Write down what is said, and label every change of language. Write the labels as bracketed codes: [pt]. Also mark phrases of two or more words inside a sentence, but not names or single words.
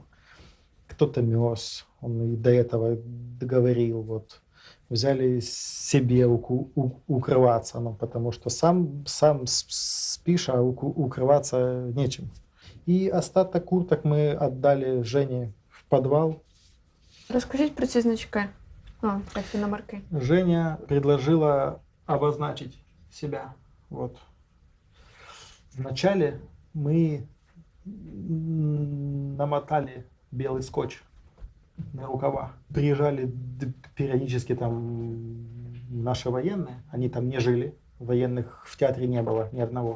[ru] Кто-то мёс, он и до этого договорил, вот. Взяли себе укрываться, ну, потому что сам спишь, а укрываться нечем. И остаток курток мы отдали Жене в подвал. [uk] Розкажіть про ці значки. Як і номерки. [ru] Женя предложила обозначить себя. Вот. Вначале мы намотали белый скотч на рукава. Приезжали периодически там наши военные, они там не жили, военных в театре не было ни одного.